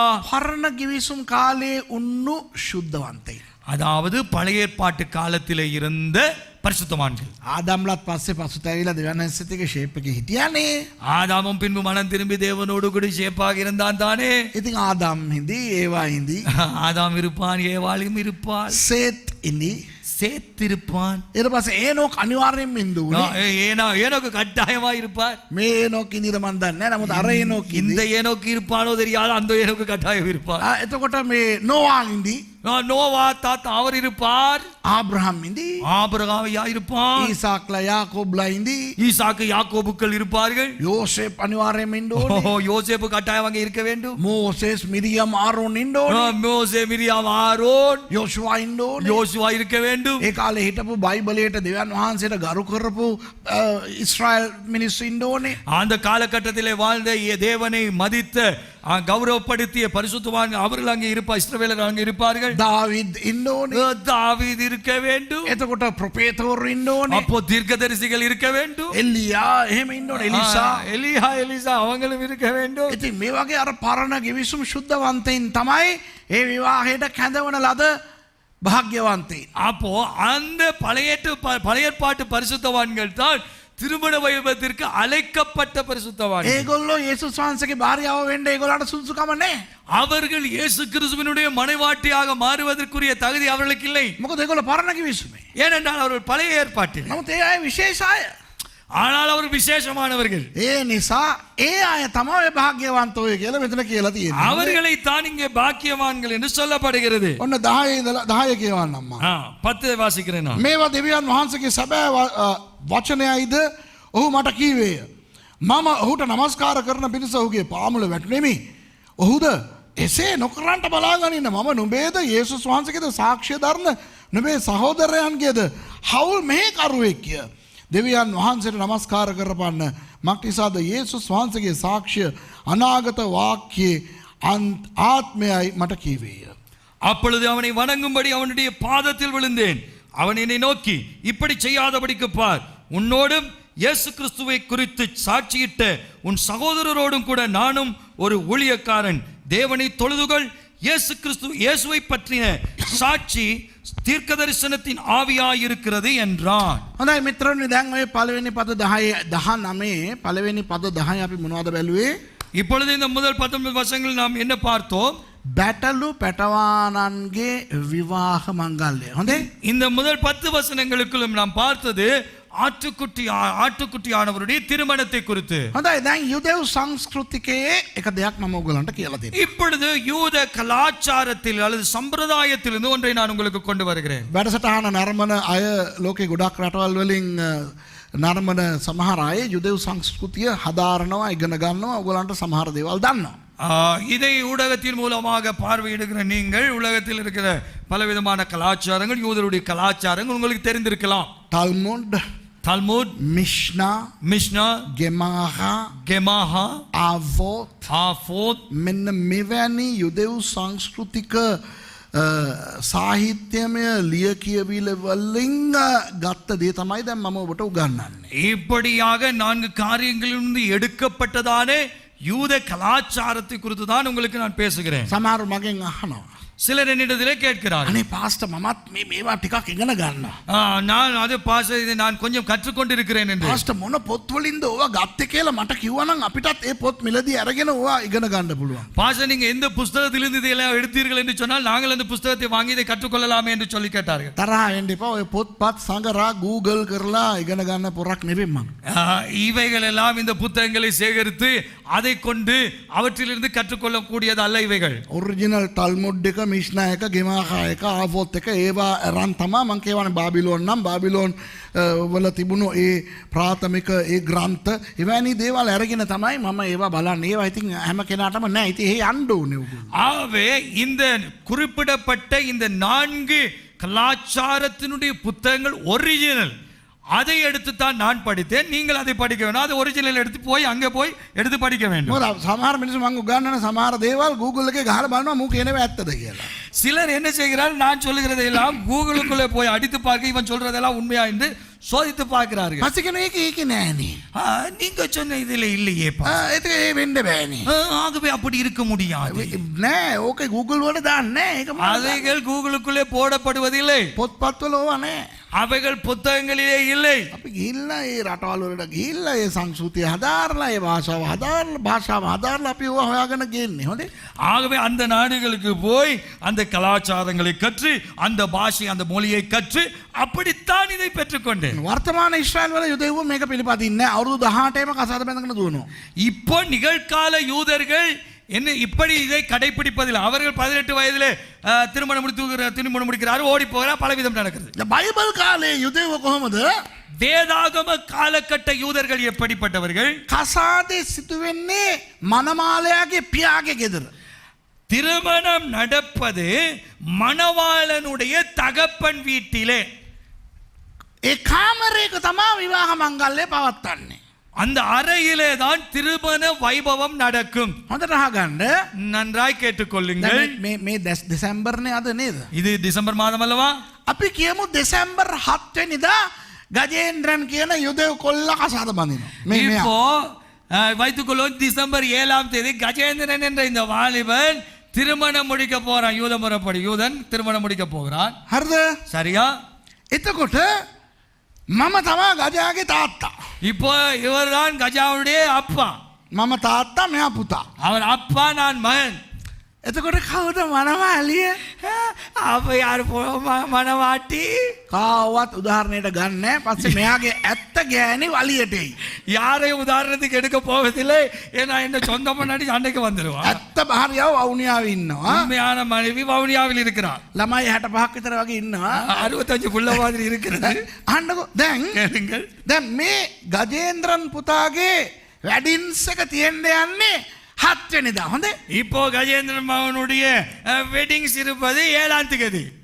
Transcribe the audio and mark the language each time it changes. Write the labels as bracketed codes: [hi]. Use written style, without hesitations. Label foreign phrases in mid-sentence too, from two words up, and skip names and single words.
[si] පරණ කිවිසුම් කාලයේ උන්නු ශුද්ධවන්තයි. [ta] அதாவது பழைய ஏற்பாட்டு காலத்திலே இருந்த பரிசுத்தவான்கள். [si] ආදාම්ලත් පස්සේ පසුතැවිලා දෙවියන් වහන්සේත් එක්ක ෂේප් එකේ හිටියානේ. [ta] ஆதாமும் பின்பு மனம் திரும்பி தேவனோடு கூட ஷேப்பாக இருந்தான் தானே. [si] ඉතින් ආදාම් හිඳි ඒවා හිඳි [ta] ஆதாம் இருப்பான், ஏவாளும் இருப்பாள். [si] සේත් ඉඳි [ta] சேர்த்திருப்பான். [si] ඊට පස්සේ ඒනොක් අනිවාර්යෙන්ම ඉන්න උනේ. [ta] ஏனோக்கு கட்டாயமா இருப்பார். [si] මේ ඒනොක් ඉඳිද මන් දන්නේ නැහැ. නමුත් අර ඒනොක් [ta] இந்த ஏனோக்கு இருப்பானோ தெரியாது, அந்த ஏனோக்கு கட்டாயம் இருப்பார். [si] එතකොට මේ නෝවා ඉඳි, [ta] நோவா தாத்தா அவர் இருப்பார். [si] ආබ්‍රහම් ඉඳි, [ta] ஆபிரகாம் இருப்பான். [si] ඊසාක්ලා යාකෝබ්ලා ඉඳි, [ta] ஈசாக்கு யாக்கோபுக்கள் இருப்பார்கள். [si] යෝසේප් අනිවාර්යෙන්ම ඉන්න ඕනේ. [ta] யோசேப்பு கட்டாயம் அங்கே இருக்க வேண்டும். [si] මෝසෙස් මිරියම් ආරෝන් ඉන්න ඕනේ. [ta] மோசே மிரியாம் ஆரோன் [si] යෝෂුවා ඉන්න ඕනේ. [ta] யோசுவா இருக்க வேண்டும். [si] ඒ කාලේ හිටපු බයිබලයට දෙවියන් වහන්සේට ගරු කරපු ඉස්රායල් මිනිස්සු ඉන්න ඕනේ. [ta] அந்த காலகட்டத்திலே வாழ்ந்த தேவனை மதித்த கௌரவப்படுத்திய பரிசுத்தவான் அவர்கள் அங்கே இருப்பார். இஸ்ரவேலர் அங்கே இருப்பார்கள். [si] දාවිද් ඉන්න ඕනේ. [ta] தாவீது இருக்க வேண்டும். [si] එතකොට ප්‍රොපේතවරු ඉන්න ඕනේ. [ta] அப்போ தீர்க்கதரிசிகள் இருக்க வேண்டும். [si] එලියා එහෙම ඉන්න ඕනේ. [ta] எலிசா அவங்களும் இருக்க வேண்டும். [si] ඉතින් මේ වගේ අර පරණ ගිවිසුම් සුද්ධවන්තයින් තමයි ඒ විවාහයට කැඳවන ලද භාග්‍යවන්තයින්. [ta] அப்போ அந்த பழைய ஏற்பாட்டு பரிசுத்தவான்கள் தான் திருமண வைபவத்திற்கு அழைக்கப்பட்ட பரிசுத்தவான்கள். [si] ඒගොල්ලෝ යේසුස් වහන්සේගේ භාර්යාව වෙන්න ඒගොල්ලන්ට සුදුසුකම නැහැ. [ta] அவர்கள் இயேசு கிறிஸ்துவினுடைய மனைவாட்டியாக மாறுவதற்குரிய தகுதி அவர்களுக்கு இல்லை. [si] මොකද ඒගොල්ලෝ පරණ ගිවිසුමේ. [ta] ஏனென்றால் அவர்கள் பழைய ஏற்பாட்டில். [si] නමුත් ඒ අය විශේෂ අය. [ta] ஆனால் அவர் விசேஷமானவர்கள். [si] ඒ නිසා ඒ අය තමයි භාග්‍යවන්තයෝ කියලා මෙතන කියලා තියෙනවා. [ta] அவர்களை தான் இங்கே பாக்கியவான்கள் என்று சொல்லப்படுகிறது. [si] ඔන්න 10 කියවන්නම්මා. [ta] 10 வாசிக்கிறேன் நான். [si] මේවා දෙවියන් වහන්සේගේ සැබෑ වචනයයිද ඔහු මට කීවේය. මම ඔහුට නමස්කාර කරන පිණිස ඔහුගේ පාමුල වැටුණෙමි. ඔහුද එසේ නොකරන්ට බලාගනින්න මම නුඹේද යේසුස් වහන්සේගේද සාක්ෂිය දරන නුඹේ සහෝදරයන්ගේද හවුල් මෙහෙකරුවෙක් කිය. දෙවියන් වහන්සේට නමස්කාර කරපන්න මක්නිසාද යේසුස් වහන්සේගේ සාක්ෂිය අනාගත වාක්‍යයේ ආත්මයයි මට කීවේය. [ta] அப்பொழுது அவனை வணங்கும்படி அவனுடைய பாதத்தில் விழுந்தேன். அவன் என்னை நோக்கி இப்படி செய்யாதபடிக்கு பார், உன்னோடும் இயேசு கிறிஸ்துவை குறித்து சாட்சியிட்ட உன் சகோதரரோடும் கூட நானும் ஒரு ஊழியக்காரன். தேவனை தொழுதுகள். இயேசுவை பற்றின சாட்சி தீர்க்க தரிசனத்தின் ஆவியாயிருக்கிறது என்றான். [si] හොඳයි මිත්‍රයනි, දැන් ඔය පළවෙනි පද 19 පළවෙනි පද 10 අපි මොනවද බැලුවේ? [ta] இப்பொழுது இந்த முதல் 19 வசனங்கள் நாம் என்ன பார்த்தோம்? [si] බැටළු පැටවානන්ගේ විවාහ මංගල්‍ය. හොඳේ? [ta] இந்த முதல் 10 வசனங்களுக்குள்ளும் நாம் பார்த்தது ஆட்டுக்குட்டியானவருடைய திருமணத்தை குறித்து. [si] හොඳයි, දැන් යුදෙව් සංස්කෘතිකයේ එක දෙයක් මම ඔයගලන්ට කියලා දෙන්නම්. [ta] இப்பொழுது யூத கலாச்சாரத்தில் அல்லது சம்பிரதாயத்தில் இருந்து ஒன்றை நான் உங்களுக்கு கொண்டு வருகிறேன். [si] වැඩසටහන නරඹන අය ලෝකේ ගොඩක් රටවල් වලින් නරඹන සමහර අය යුදෙව් සංස්කෘතිය හදාරනවා, ඉගෙන ගන්නවා. ඔයගලන්ට සමහර දේවල් දන්නවා. [ta] இதை ஊடகத்தின் மூலமாக பார்வையிடுகிற நீங்கள் உலகத்தில் இருக்கிற பலவிதமான கலாச்சாரங்கள், யூதருடைய கலாச்சாரங்கள் உங்களுக்கு தெரிந்திருக்கலாம். [si] තල්මුඩ්, මිෂ්නා, ගෙමාහා, ආවෝත් මෙන්න මෙවැනි යුදෙව් සංස්කෘතික சாහිත්‍යමය ලියකියවිල වලින් ගත්ත දේ තමයි දැන් මම ඔබට උගන්වන්නේ. [ta] இப்படியாக 4 காரியங்களிலிருந்து எடுக்கப்பட்டதானே யூத கலாச்சாரத்தை குறித்து தான் உங்களுக்கு நான் பேசுகிறேன். [si] සමහර මගෙන් අහනවා. [ta] சிலர் என்னிடத்திலே கேட்கிறார்கள், [si] අනේ පාස්ටර් මමත් මේවා ටිකක් ඉගෙන ගන්නවා. [ta] நான் அது பாஸ்டர் இதை நான் கொஞ்சம் கற்றுக்கொண்டிருக்கிறேன் என்று. [si] පාස්ටර් මොන පොත් වලින්ද ඕවා ගත්තේ කියලා මට කිව්වනම් අපිටත් ඒ පොත් මිලදී අරගෙන ඕවා ඉගෙන ගන්න පුළුවන්. [ta] பாஸ்டர் நீங்க எந்த புத்தகத்திலிருந்து இதெல்லாம் எடுத்தீர்கள் என்று சொன்னால் நாங்கள் அந்த புத்தகத்தை வாங்கி இதை கற்றுக்கொள்ளலாமே என்று சொல்லி கேட்டார்கள். [si] තරහ වෙන්න එපා. ඔය පොත්පත් සංගරා Google කරලා ඉගෙන ගන්න පොරක් නෙවෙයි මම. [ta] இவைகள் எல்லாம் இந்த புத்தகங்களை சேகரித்து அதை கொண்டு அவற்றிலிருந்து கற்றுக்கொள்ளக்கூடியது அல்ல இவைகள். [si] ඔරිජිනල් තල්මුඩ් එක, මිෂ්නා එක, ගෙමාහා එක, ආවෝත් එක ඒවා අරන් තමයි මම කියවනේ. බාබිලෝන් නම් බාබිලෝන් වල තිබුණු ඒ ප්‍රාථමික ඒ ග්‍රන්ථ එවැනි දේවල් අරගෙන තමයි මම ඒවා බලන්නේ. ඒවා ඉතින් හැම කෙනාටම නෑ. ඉතින් ඒ යන්න ඕනේ උගුරු. [ta] ஆகவே இந்த குறிப்பிடப்பட்ட இந்த 4 கலாச்சாரத்தினுடைய புத்தகங்கள் ஒரிஜினல். அதை எடுத்து தான் நான் படித்தேன். நீங்கள் அதை படிக்க வேணும். அது ஒரிஜினல் எடுத்து போய் அங்கே போய் எடுத்து படிக்க வேண்டும். [si] මොකද සමහර මිනිස්සු මම උගන්වන සමහර දේවල් Google එකේ ගහලා බලනවා මූ කියනවා ඇත්තද කියලා. [ta] சிலர் என்ன செய்கிறார்கள், நான் சொல்லுகிறதை எல்லாம் கூகுளுக்குள்ளே போய் அடித்து பார்க்க இவன் சொல்றதெல்லாம் உண்மையா என்று சோதித்து பார்க்கிறார்கள். [si] පස්සේ කියනවා ඒක නෑනේ. [ta] நீங்க சொன்ன இதுல இல்லையேப்பா. [si] ඒක ඒ වෙන්න බෑනේ. [ta] ஆகவே அப்படி இருக்க முடியாது. [si] නෑ ඕක Google වල දාන්නේ නෑ. ඒක [ta] அதைகள் கூகுளுக்குள்ளே போடப்படுவதில்லை. [si] පොත්පත් වල ඕවා නෑ. [ta] அவைகள் புத்தகங்களிலே இல்லை. [si] අපි ගිහිල්ලා ඒ රටවල් වලට ගිහිල්ලා ඒ සංස්කෘතිය හදාarලා ඒ භාෂාව හදාarලා අපි ඕවා හොයාගෙන ගේන්නේ. හොඳේ. [ta] ஆகவே அந்த நாடுகளுக்கு போய் அந்த கலாச்சாரங்களை கற்று அந்த பாஷை அந்த மொழியை கற்று அப்படித்தான் இதை பெற்றுக்கொண்டேன். [si] වර්තමාන ඊශ්‍රායල් වල යුදෙව්ව මේක පිළිපදින්නේ නැහැ. අවුරුදු 18ේම කසාද බැඳගෙන දුවනවා. [ta] இப்போ நிகழ்கால யூதர்கள் என்ன இப்படி இதை கடைபிடிப்பதில்லை. அவர்கள் 18 வயதிலே திருமணம் முடிக்கிறார், ஓடி போகிறார், பலவிதம் நடக்கிறது. [si] බයිබල් කාලේ යුදෙව්ව කොහොමද? [ta] வேதாகம காலகட்ட யூதர்கள் எப்படிப்பட்டவர்கள்? [si] කසාදේ සිදු වෙන්නේ මනමාලයාගේ පියාගේ ගෙදර. [ta] திருமணம் நடப்பது மணவாளனுடைய தகப்பன் வீட்டிலே. [si] ඒ කාමරයක තමයි විවාහ මංගල්‍ය පවත්වන්නේ. [ta] அந்த அறையிலே தான் திருமண வைபவம் நடக்கும். [si] හොඳට අහගන්න. [ta] நன்றாய் கேட்டுக்கொள்ளுங்கள். [si] මේ දෙසැම්බර්නේ අද නේද? [ta] இது டிசம்பர் மாதம் அல்லவா? [si] අපි කියමු දෙසැම්බර් 7 වෙනිදා ගජේන්ද්‍රන් කියන යුදෙව් කොල්ල කසාද බඳිනවා. [ta] இப்போ வைத்துக்கொள்ளும் டிசம்பர் 7ஆம் தேதி கஜேந்திரன் என்ற இந்த வாலிபன் திருமணம் முடிக்க போறான். யூத முறைப்படி யூதன் திருமணம் முடிக்க போகிறான். [si] හරිද? [ta] சரியா? [si] එතකොට මම තමයි ගජාගේ තාත්තා. [ta] இப்போ இவர்தான் கஜாவுடைய அப்பா. [si] මම තාත්තා මෙයා පුතා. [ta] அவர் அப்பா, நான் மகன். [si] එතකොට කවුද මනමාලිය? [ta] அப்ப யார் மணவாட்டி? [si] කාවත් උදාහරණයට ගන්න. පස්සේ මෙයාගේ ඇත්ත ගෑණි වලියට එයි. [ta] யாரையும் உதாரணத்துக்கு எடுக்க போவதில்லை. ஏன்னா என்ன சொந்த பொண்டாட்டி சண்டைக்கு வந்துடுவா. [si] ඇත්ත භාර්යාව වවුනියාවේ ඉන්නවා. [ta] உண்மையான மனைவி வவுனியாவில் இருக்கிறார். [si] ළමයි 65ක් විතර වගේ ඉන්නවා. [ta] 65 புள்ள மாதிரி இருக்கிறது. [si] අහන්නකෝ දැන් [ta] கேளுங்கள். [si] දැන් මේ ගජේන්ද්‍රන් පුතාගේ වෙඩින්ස් එක තියෙන්න යන්නේ 7 වෙනිදා. හොඳේ. [ta] இப்போ கஜேந்திரன் மகனுடைய வெட்டிங்ஸ் இருப்பது 7ஆம் தேதி.